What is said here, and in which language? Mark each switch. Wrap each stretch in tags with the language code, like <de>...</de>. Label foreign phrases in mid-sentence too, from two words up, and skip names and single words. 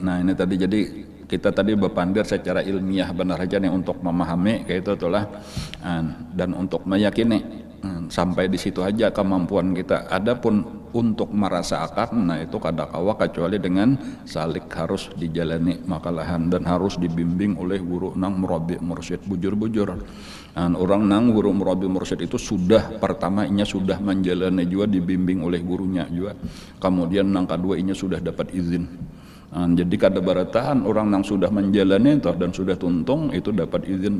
<bjn>Nah ini tadi, jadi kita tadi berpandir secara ilmiah benar aja nih untuk memahami kayak itu itulah, dan untuk meyakini sampai di situ aja kemampuan kita. Adapun untuk merasakan, nah itu kadakawa kecuali dengan salik harus dijalani makalahan dan harus dibimbing oleh guru nang</bjn> <ar>murabi mursyid</ar> <bjn>bujur-bujur. Orang nang guru</bjn> <ar>murabi mursyid</ar> <bjn>itu sudah pertamanya sudah menjalani juga, dibimbing oleh gurunya juga. Kemudian nang kedua inya sudah dapat izin. Jadi kada barataan orang yang sudah menjalani itu dan sudah tuntung itu dapat izin.</bjn>